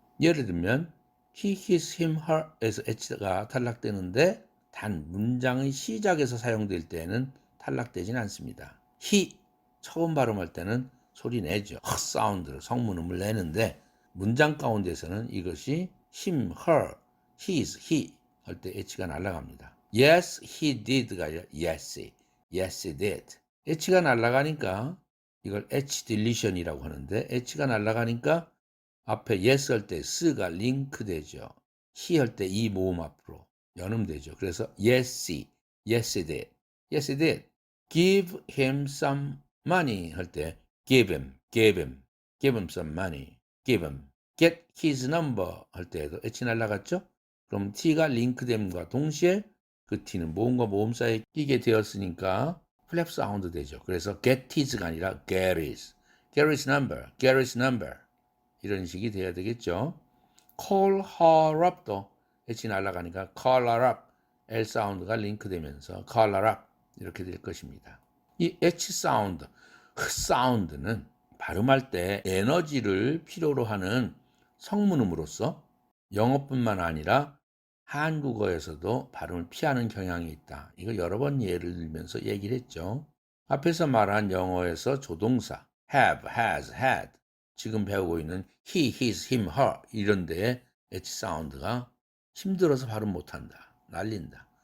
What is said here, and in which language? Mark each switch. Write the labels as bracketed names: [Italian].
[Korean] 예를 들면 he, his, him, her에서 H가 탈락되는데 단 문장의 시작에서 사용될 때에는 탈락되진 않습니다. he 처음 발음할 때는 소리 내죠. 사운드로 성문음을 내는데 문장 가운데서는 이것이 him, her, his, he 할 때 H가 날아갑니다. [English] Yes, he did가 아니라 yes, yes, he did. [Korean] H가 날아가니까 이걸 H 딜리션이라고 하는데 H가 날아가니까 앞에 yes 할 때 s가 링크 되죠. he 할 때 이 모음 앞으로 연음되죠. [English] 그래서 yes, yes, he did. Yes, he did. Give him some money 할 때 give him, give him, give him some money, give him. [Korean] Get his number 할 때에도 H 날라갔죠? 그럼 T가 링크됨과 동시에 그 T는 모음과 모음 사이에 끼게 되었으니까 플랩 사운드 되죠. [English] 그래서 get his가 아니라 get his. Get his number, get his number. [Korean] 이런 식이 돼야 되겠죠. [English] call her up도 H 날라가니까 call her up. [Korean] L 사운드가 링크되면서 call her up. 이렇게 될 것입니다. 이 H 사운드, 사운드는 발음할 때 에너지를 필요로 하는 성문음으로서 영어뿐만 아니라 한국어에서도 발음을 피하는 경향이 있다. 이거 여러 번 예를 들면서 얘기를 했죠. 앞에서 말한 영어에서 조동사 have, has, had 지금 배우고 있는 he, his, him, her 이런 데에 H 사운드가 힘들어서 발음 못한다. 날린다.